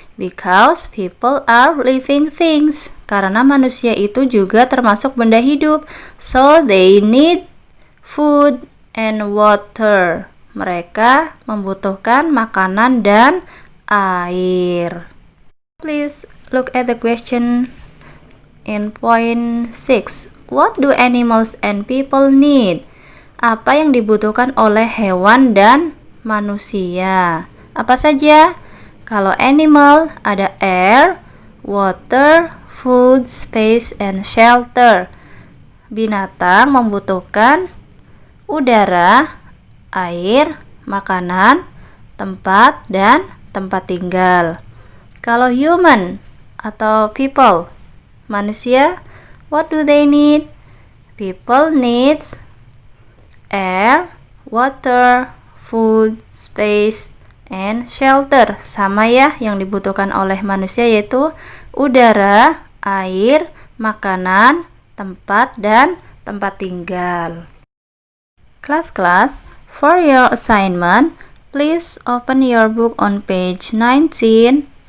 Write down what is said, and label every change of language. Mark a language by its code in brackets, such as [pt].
[en] Because people are living things. [id] Karena manusia itu juga termasuk benda hidup. [en] So they need food and water. [id] Mereka membutuhkan makanan dan air. [en] Please look at the question in point 6. What do animals and people need? [id] Apa yang dibutuhkan oleh hewan dan manusia? Apa saja? [en] Kalau animal ada air, water, food, space, and shelter. [id] Binatang membutuhkan udara, air, makanan, tempat, dan tempat tinggal. [en] Kalau human atau people, manusia, what do they need? People needs air, water, food, space, and shelter. [id] Sama ya, yang dibutuhkan oleh manusia yaitu udara, air, makanan, tempat, dan tempat tinggal. [en] Kelas-kelas, for your assignment, please open your book on page 19.7.